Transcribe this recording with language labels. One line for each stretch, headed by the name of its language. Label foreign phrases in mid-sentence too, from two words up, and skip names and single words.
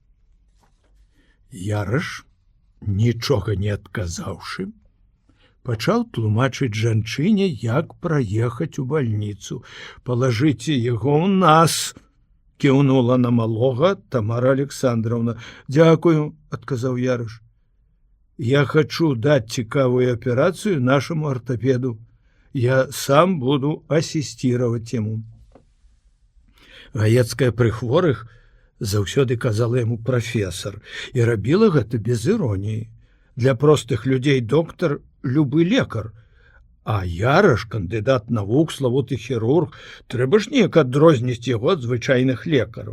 Belarusian: Яраш, нічога не адказаўшы, пачаў тлумачыць жанчыне, як праехаць у бальніцу. Палажыце яго ў нас, кіўнула на малога Тамара Александраўна. Дзякую, адказаў Яраш.
Russian: Я хочу дать цікавую операцию нашему ортопеду. Я сам буду ассистировать ему.
Belarusian: Гаецкая пры хворых заўсёды казала яму прафесар і рабіла гэта без іроніі. Для простых людзей доктар любы лекар, а Яраш кандыдат навук, славуты хірург, трэба ж неяк адрозніць яго ад звычайных лекараў.